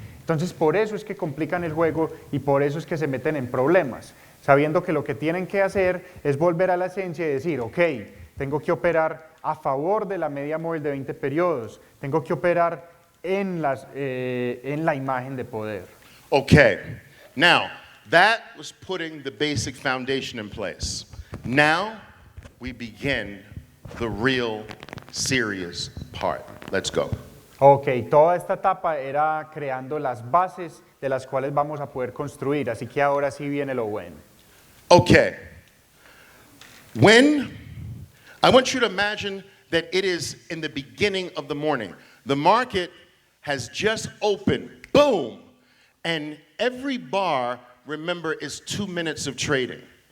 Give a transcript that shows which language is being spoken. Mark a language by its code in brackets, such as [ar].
[es] Entonces por eso es que complican el juego y por eso es que se meten en problemas, sabiendo que lo que tienen que hacer es volver a la esencia y decir, ok, tengo que operar a favor de la media móvil de 20 periodos, tengo que operar en la imagen de poder. [en] Okay, now that was putting the basic foundation in place. Now we begin the real serious part. Let's go. [es] Ok, toda esta etapa era creando las bases de las cuales vamos a poder construir, así que ahora sí viene lo bueno. [en] Okay, I want you to imagine that it is in the beginning of the morning. The market has just opened, boom, and every bar, remember, is 2 minutes of trading.